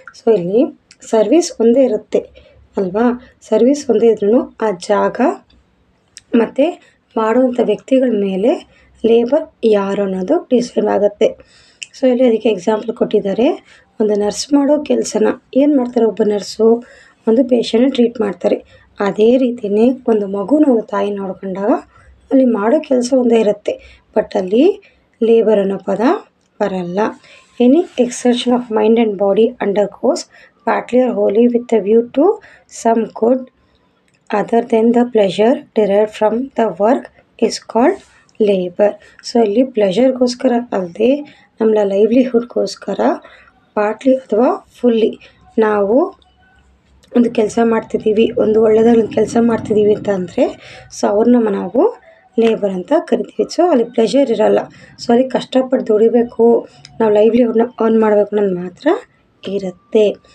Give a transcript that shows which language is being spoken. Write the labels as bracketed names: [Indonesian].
[Kannada] So ಇಲ್ಲಿ service ಒಂದೇ ಇರುತ್ತೆ ಅಲ್ವಾ. ಸರ್ವಿಸ್ ಒಂದೇ ಇದ್ರೂ ಆ ಜಾಗ ಮತ್ತು ಮಾಡುವಂಥ ವ್ಯಕ್ತಿಗಳ ಮೇಲೆ ಲೇಬರ್ ಯಾರು ಅನ್ನೋದು ಡಿಸೈಡ್ ಆಗುತ್ತೆ. ಸೊ ಇಲ್ಲಿ ಅದಕ್ಕೆ ಎಕ್ಸಾಂಪಲ್ ಕೊಟ್ಟಿದ್ದಾರೆ. ಒಂದು ನರ್ಸ್ ಮಾಡೋ ಕೆಲಸನ ಏನು ಮಾಡ್ತಾರೆ, ಒಬ್ಬ ನರ್ಸು ಒಂದು ಪೇಷಂಟ್ನ ಟ್ರೀಟ್ ಮಾಡ್ತಾರೆ. ಅದೇ ರೀತಿಯೇ ಒಂದು ಮಗುನ ಒಂದು ತಾಯಿ ನೋಡ್ಕೊಂಡಾಗ ಅಲ್ಲಿ ಮಾಡೋ ಕೆಲಸ ಒಂದೇ ಇರುತ್ತೆ, ಬಟ್ ಅಲ್ಲಿ ಲೇಬರ್ ಅನ್ನೋ ಪದ ಬರಲ್ಲ. [English] Any exertion of mind and body undergoes partly or wholly with a view to some good other than the pleasure derived from the work is called labor. [Kannada] So ಇಲ್ಲಿ ಪ್ಲೆಷರ್ಗೋಸ್ಕರ ಅಲ್ಲದೆ ನಮ್ಮ ಲೈವ್ಲಿಹುಡ್ಗೋಸ್ಕರ ಪಾರ್ಟ್ಲಿ ಅಥವಾ fully ನಾವು ಒಂದು ಕೆಲಸ ಮಾಡ್ತಿದ್ದೀವಿ, ಒಂದು ಒಳ್ಳೆಯದಾಗಿ ಒಂದು ಕೆಲಸ ಮಾಡ್ತಿದ್ದೀವಿ ಅಂತ ಅಂದರೆ ಸೊ ಅವ್ರನ್ನ ನಾವು ಲೇಬರ್ ಅಂತ ಕರಿತೀವಿ. ಸೊ ಅಲ್ಲಿ ಪ್ಲೆಷರ್ ಇರಲ್ಲ, ಸೊ ಅಲ್ಲಿ ಕಷ್ಟಪಟ್ಟು ದುಡಿಬೇಕು, ನಾವು ಲೈವ್ಲಿಹುಡ್ನ ಅರ್ನ್ ಮಾಡಬೇಕು ಅನ್ನೋದು ಮಾತ್ರ ಇರುತ್ತೆ.